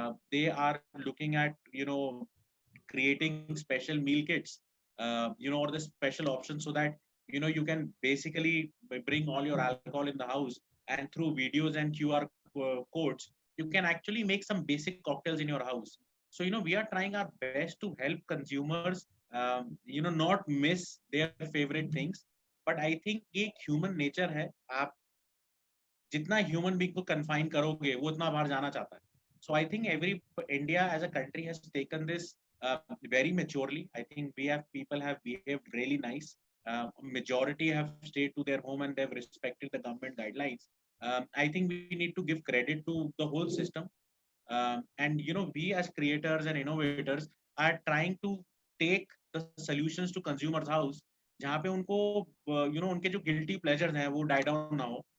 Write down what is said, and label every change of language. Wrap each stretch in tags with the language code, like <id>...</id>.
<en>They are looking at creating special meal kits, or the special options, so that you can basically bring all your alcohol in the house, and through videos and QR codes you can actually make some basic cocktails in your house. So we are trying our best to help consumers not miss their favorite things.</en> <hi>But I think एक human nature है, आप जितना human being को confine करोगे वो उतना बाहर जाना चाहता है.</hi> <en>So I think India as a country has taken this very maturely. I think people have behaved really nice. Majority have stayed to their home and they've respected the government guidelines. I think we need to give credit to the whole system. And we as creators and innovators are trying to take the solutions to consumers house,</en> <hi>जहाँ पे उनको उनके जो guilty pleasures हैं वो die down ना हो.</hi>